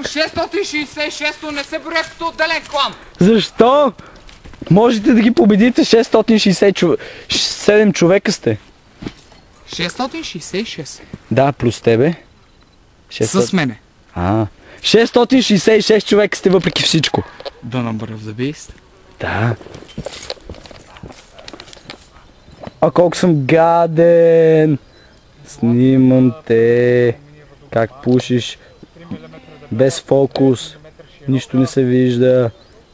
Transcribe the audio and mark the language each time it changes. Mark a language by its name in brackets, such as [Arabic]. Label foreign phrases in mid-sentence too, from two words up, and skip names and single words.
[Bulgarian] Аз имам 666, не се броя като отделен клан! Защо? Можете да ги победите 667 човека сте. 666? Да, плюс тебе. С мене. 666 човека сте въпреки всичко. [English] The number of the beast. [Bulgarian] Да. Колко съм гаден. Снимам те. Как пушиш. Без фокус. Нищо не се вижда.